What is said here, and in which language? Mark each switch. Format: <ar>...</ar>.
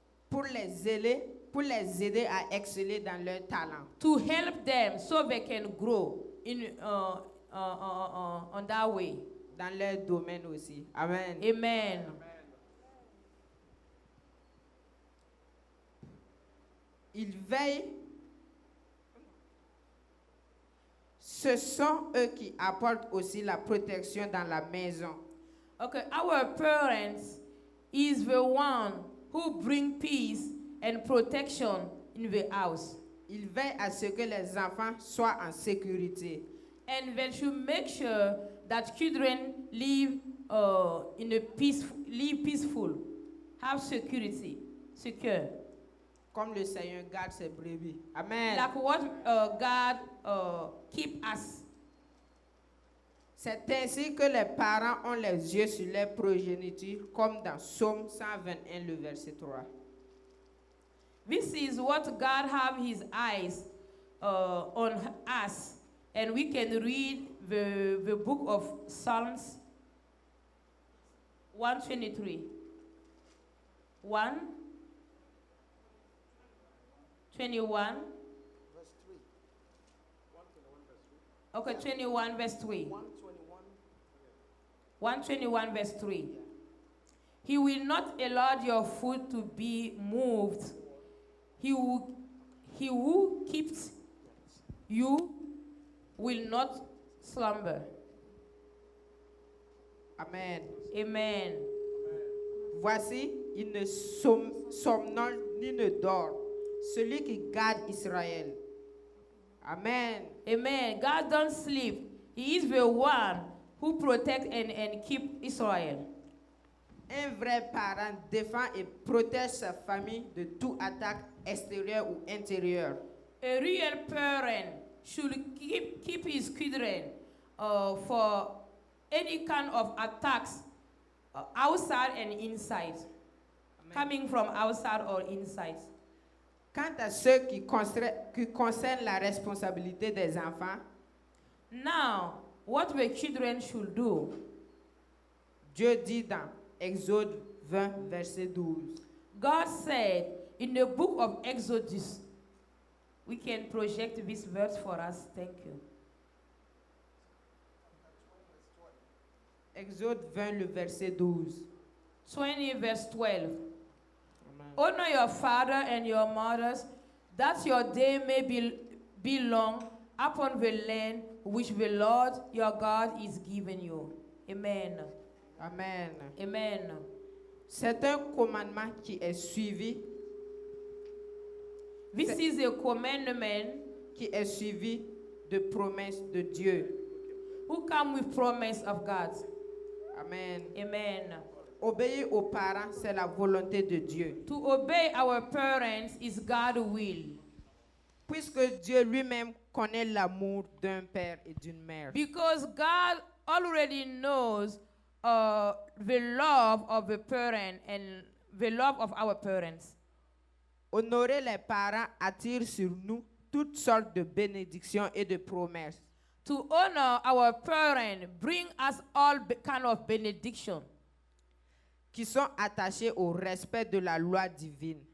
<fr>Pour les aider à exceller dans leurs talents.</fr> <en>to help them so they can grow in on that way.</en> <fr>Dans leur domaine aussi. Amen. Amen. Ils veillent. Ce sont eux qui apportent aussi la protection dans la maison.</fr> <en>Okay, our parents is the one who bring peace and protection in the house.</en> <fr>Ils veillent à ce que les enfants soient en sécurité.</fr> <en>And they should make sure that children live peaceful, have security, secure.</en> <fr>Comme le Seigneur garde ses brebis. Amen.</fr> <en>Like what God keep us.</en> <fr>C'est ainsi que les parents ont les yeux sur leur progéniture, comme dans Psaume 121, le verset 3.</fr> <en>This is what God have his eyes on us, And we can read the book of Psalms 123. 121. Verse 3. Okay, 21 verse 3. 121. 121 verse 3. He will not allow your foot to be moved. He who keeps you will not slumber. Amen. Amen.</en> <fr>Voici, il ne somnole ni ne dort, celui qui garde Israël. Amen.</fr> <en>Amen. God don't sleep. He is the one who protects and keep Israel.</en> <fr>Un vrai parent défend et protège sa famille de toute attaque extérieure ou intérieure.</fr> <en>A real parent should keep his children for any kind of attacks outside and inside, coming from outside or inside.</en> <fr>Quant à ceux qui concernent la responsabilité des enfants,</fr> <en>Now, what the children should do,</en> <fr>Dieu dit dans Exode 20, verset 12.</fr> <en>God said in the book of Exodus, we can project this verse for us. Thank you.</en> <fr>Exode 20, le verset 12.</fr> <en>20 verse 12. Amen. Honor your father and your mothers, that your day may be long upon the land which the Lord your God is giving you. Amen. Amen. Amen.</en> <fr>C'est un commandement qui est suivi,</fr> <en>This is a commandment</en> <fr>qui est suivi de promesses de Dieu.</fr> <en>who come with promise of God. Amen. Amen.</en> <fr>Obéir aux parents, c'est la volonté de Dieu.</fr> <en>To obey our parents is God's will.</en> <fr>Puisque Dieu lui-même connaît l'amour d'un père et d'une mère.</fr> <en>Because God already knows the love of the parent and the love of our parents.</en> <fr>Honorer les parents attire sur nous toutes sortes de bénédictions et de promesses.</fr> <en>To honor our parents bring us all kind of benediction</en> <fr>Qui sont attachées au respect de la loi divine.</fr>